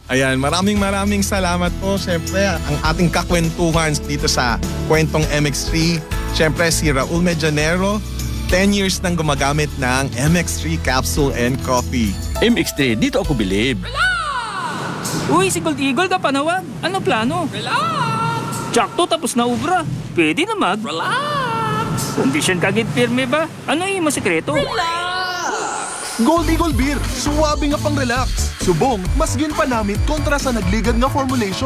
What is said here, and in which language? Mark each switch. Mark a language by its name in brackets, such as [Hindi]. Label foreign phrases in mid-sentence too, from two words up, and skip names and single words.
[Filipino] Ayan, maraming salamat po. Siyempre, ang ating kakwentuhan dito sa Kwentong MX3. Siyempre, si Raul Medianero, 10 years nang gumagamit ng MX3 capsule and coffee. MX3, dito ako bilib. [Hiligaynon] Uy, si Gold Eagle ka panawag. Ano plano? Relax! Tsakto tapos na ubra. Pwede na Relax! Condition kagit pirme ba? [Filipino] Ano yung masikreto? [Hiligaynon] Gold Eagle Beer, suwabe nga pang relax. Subong, mas ginpanamit kontra sa nagligad nga formulation.